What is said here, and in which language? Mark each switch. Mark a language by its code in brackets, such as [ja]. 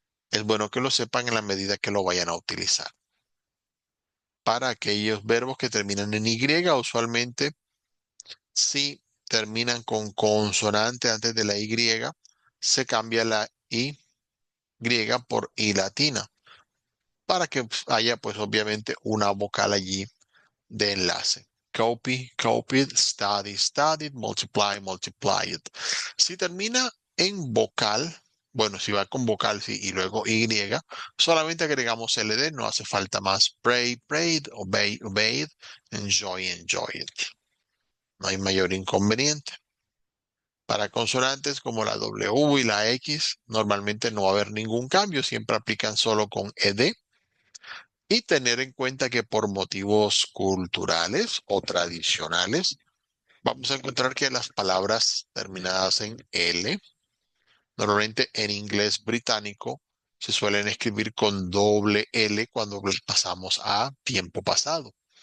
[es] Es bueno que lo sepan en la medida que lo vayan a utilizar. Para aquellos verbos que terminan en Y, usualmente si terminan con consonante antes de la Y, se cambia la Y por I latina, para que pues, haya pues obviamente una vocal allí de enlace. [en] Copy, copied, study, studied, multiply, multiplied. [es] Si termina en vocal, bueno, si va con vocal sí, y luego Y, solamente agregamos LD, no hace falta más. [en] Pray, prayed, obey, obeyed, enjoy, enjoyed. [es] No hay mayor inconveniente. Para consonantes como la W y la X, normalmente no va a haber ningún cambio, siempre aplican solo con ED. Y tener en cuenta que por motivos culturales o tradicionales, vamos a encontrar que las palabras terminadas en L, normalmente en inglés británico, se suelen escribir con doble L cuando los pasamos a tiempo pasado.